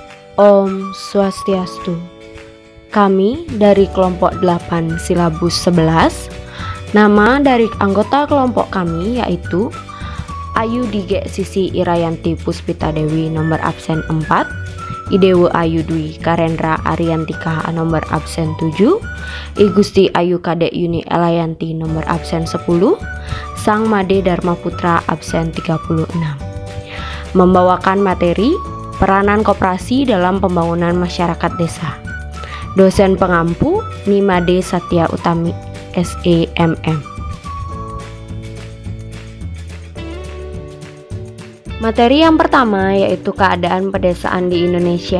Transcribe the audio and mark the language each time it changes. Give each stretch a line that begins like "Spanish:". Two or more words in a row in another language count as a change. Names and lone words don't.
Balinese: Om Swastiastu.
Indonesian: Kami dari kelompok 8 silabus 11. Nama dari anggota kelompok kami yaitu Ayu Dige Sisi Irayanti Puspita Dewi nomor absen 4, Idewo Ayu Dwi Karendra Ariantika nomor absen 7, Igusti Ayu Kadek Yuni Elayanti nomor absen 10, Sang Made Dharma Putra absen 36. Membawakan materi peranan koperasi dalam pembangunan masyarakat desa. Dosen pengampu Nimade Satya Utami SEMM. Materi yang pertama yaitu keadaan pedesaan di Indonesia.